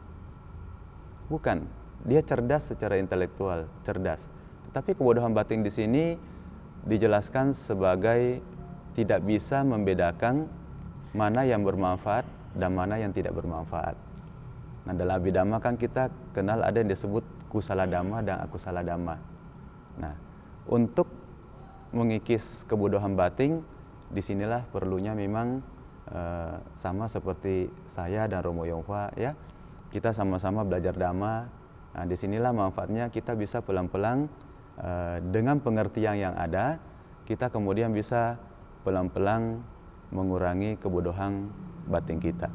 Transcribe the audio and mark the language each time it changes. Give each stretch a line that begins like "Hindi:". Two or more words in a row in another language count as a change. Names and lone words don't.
Indonesian: Bukan, dia cerdas secara intelektual, cerdas. Tetapi kebodohan batin di sini dijelaskan sebagai tidak bisa membedakan mana yang bermanfaat dan mana yang tidak bermanfaat. Nah, dalam Abhidhamma kan kita kenal ada yang disebut
Pali: kusala dhamma
Indonesian: dan
Pali: akusala dhamma.
Indonesian: Nah, untuk mengikis kebodohan batin, disinilah perlunya memang sama seperti saya dan Romo Yongfa, ya. Kita sama-sama belajar Dhamma. Nah, disinilah manfaatnya kita bisa pelan-pelan dengan pengertian yang ada, kita kemudian bisa pelan-pelan mengurangi kebodohan batin kita.